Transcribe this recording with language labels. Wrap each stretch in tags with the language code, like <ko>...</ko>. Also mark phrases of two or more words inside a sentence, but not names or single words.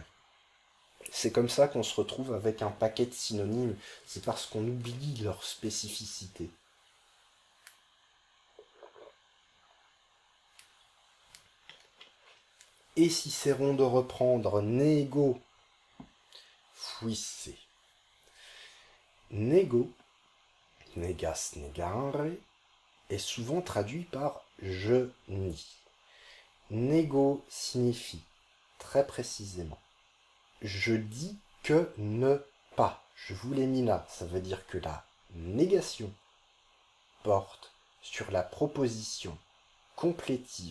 <fr>C'est comme ça qu'on se retrouve avec un paquet de synonymes. C'est parce qu'on oublie leur spécificité. Et Cicéron de reprendre</fr> <la>nego fuisse. Nego, negas negare,</la> <fr>est souvent traduit par je nie. Nego signifie très précisément je dis que ne pas. Je vous l'ai mis là. Ça veut dire que la négation porte sur la proposition complétive.</fr>